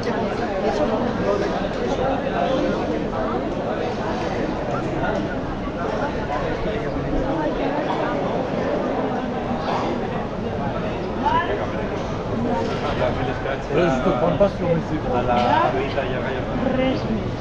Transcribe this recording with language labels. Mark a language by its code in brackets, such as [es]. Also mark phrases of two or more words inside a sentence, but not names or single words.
[es] Eso no. [it] alla vita gli aveva [ca] Res més.